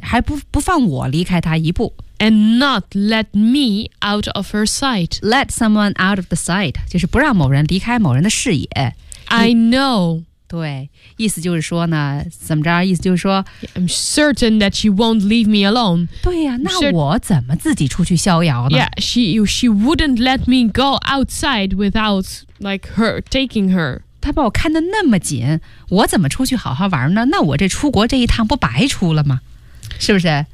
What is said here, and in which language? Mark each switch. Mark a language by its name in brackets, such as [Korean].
[Chinese] 把她自己关在旅馆里歇着，还不放我离开她一步。 [English] And not let me out of her sight. Let someone out of the sight. [Chinese] 就是不让某人离开某人的视野。 [English] I know. [Chinese] 对，意思就是说呢，怎么着？意思就是说， [English] I'm certain that she won't leave me alone. [Chinese] 对呀，那我怎么自己出去逍遥呢？ [English] Yeah, she wouldn't let me go outside without like her taking her. [Chinese] 她把我看得那么紧，我怎么出去好好玩呢？那我这出国这一趟不白出了吗？是不是？